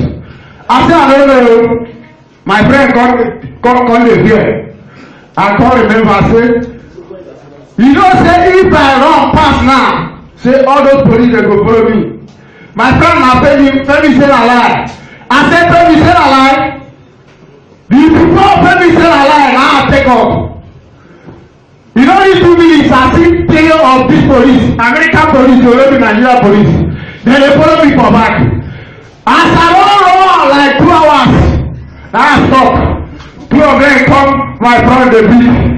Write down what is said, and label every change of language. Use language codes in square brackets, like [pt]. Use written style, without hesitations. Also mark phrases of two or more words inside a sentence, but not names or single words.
[pcm] I say, I don't know. My friend come dey fear. I come remember, I say, You know, say if I run past now, say all those police they go follow me. My friend now Femi say a lie. I said Femi say a lie. Before Femi say a lie, now I take off. You know these 2 minutes I see tail of this police, American police, European Nigeria police. Then they follow me for back. As I run like 2 hours, now I stop. 2 of them come my front the beat.